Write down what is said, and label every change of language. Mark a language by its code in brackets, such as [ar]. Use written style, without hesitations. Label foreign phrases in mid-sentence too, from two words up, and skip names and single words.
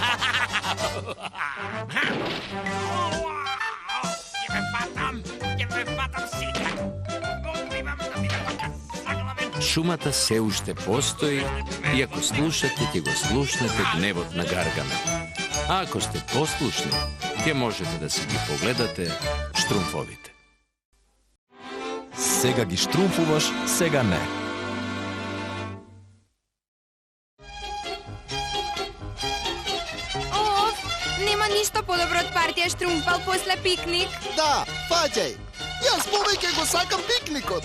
[mk] Тебе фаќам сита. Шумата се уште постои и ако слушате, ќе го слушнете гневот на Гаргамел. А ако сте послушни, ќе можете да си ги погледате штрумфовите. Сега ги штрумфуваш, сега не. Нема ништо подобро од партија Штрумфал после пикник. Да, фаќај. Јас повеќе го сакам пикникот.